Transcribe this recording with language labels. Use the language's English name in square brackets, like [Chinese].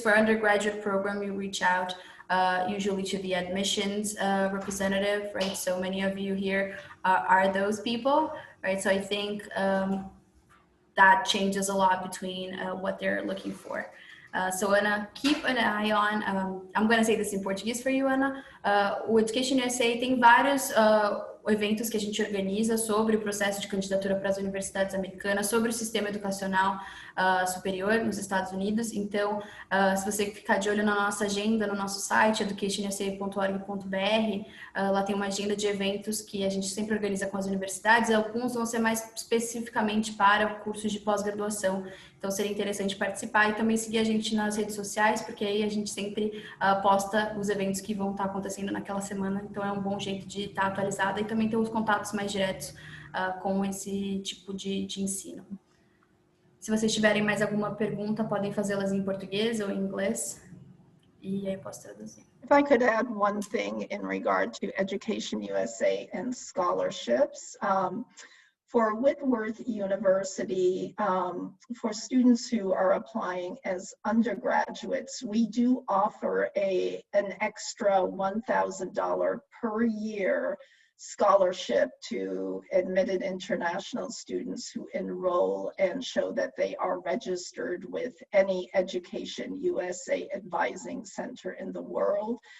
[English] For undergraduate program, you reach out usually to the admissions representative, right? So many of you here are those people, right? So I think that changes a lot between what they're looking for. So Ana, keep an eye on, I'm going to say this in Português for you, Ana. [Portuguese] O EducationUSA tem vários eventos que a gente organiza sobre o processo de candidatura para as universidades americanas, sobre o sistema educacional superior nos Estados Unidos. Então, se você ficar de olho na nossa agenda, no nosso site, educationusa.org.br, lá tem uma agenda de eventos que a gente sempre organiza com as universidades. Alguns vão ser mais especificamente para cursos de pós-graduação. Então, seria interessante participar e também seguir a gente nas redes sociais, porque aí a gente sempre posta os eventos que vão estar acontecendo naquela semana. Então, é um bom jeito de estar atualizada e também ter os contatos mais diretos com esse tipo de ensino. Se vocês tiverem mais alguma pergunta, podem fazê-las em português ou em inglês. E aí eu posso traduzir. [English] If I could add one thing in regard to Education USA and scholarships. For Whitworth University, for students who are applying as undergraduates, we do offer an extra $1,000 per year scholarship to admitted international students who enroll and show that they are registered with any Education USA advising center in the world.